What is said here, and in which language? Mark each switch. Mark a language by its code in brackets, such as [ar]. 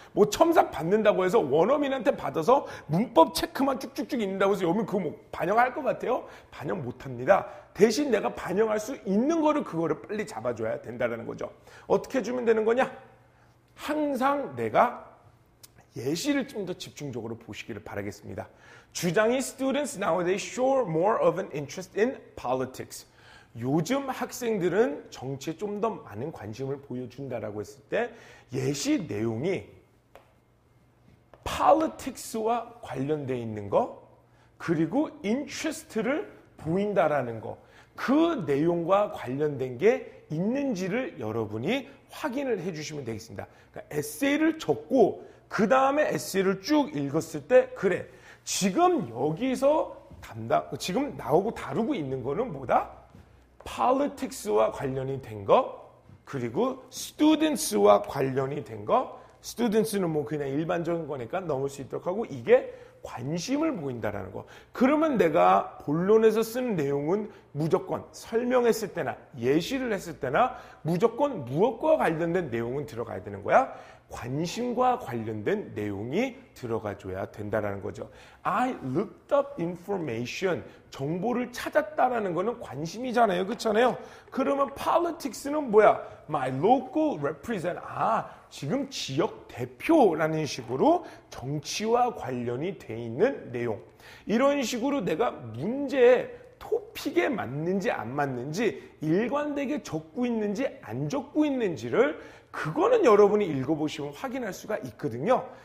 [ko] 뭐 첨삭 받는다고 해서 원어민한테 받아서 문법 체크만 쭉쭉쭉 읽는다고 해서 여러분 그거 뭐 반영할 것 같아요? 반영 못합니다. 대신 내가 반영할 수 있는 거를 그거를 빨리 잡아줘야 된다는 거죠. 어떻게 해주면 되는 거냐? 항상 내가 예시를 좀 더 집중적으로 보시기를 바라겠습니다. 주장이 [en] students nowadays show more of an interest in politics. [ko] 요즘 학생들은 정치에 좀 더 많은 관심을 보여준다라고 했을 때 예시 내용이 politics와 관련되어 있는 거 그리고 interest를 보인다라는 거 그 내용과 관련된 게 있는지를 여러분이 확인을 해주시면 되겠습니다. 그러니까 에세이를 적고 그 다음에 에세이를 쭉 읽었을 때 그래 지금 여기서 지금 나오고 다루고 있는 거는 뭐다? politics와 관련이 된 거 그리고 students와 관련이 된 거 students는 뭐 그냥 일반적인 거니까 넘을 수 있도록 하고 이게 관심을 보인다라는 거. 그러면 내가 본론에서 쓰는 내용은 무조건 설명했을 때나 예시를 했을 때나 무조건 무엇과 관련된 내용은 들어가야 되는 거야? 관심과 관련된 내용이 들어가줘야 된다라는 거죠. [en] I looked up information. [ko] 정보를 찾았다라는 거는 관심이잖아요. 그렇잖아요. 그러면 politics는 뭐야? [en] My local represent. [ko] 지금 지역 대표라는 식으로 정치와 관련이 돼 있는 내용. 이런 식으로 내가 문제에 토픽에 맞는지 안 맞는지 일관되게 적고 있는지 안 적고 있는지를 그거는 여러분이 읽어보시면 확인할 수가 있거든요.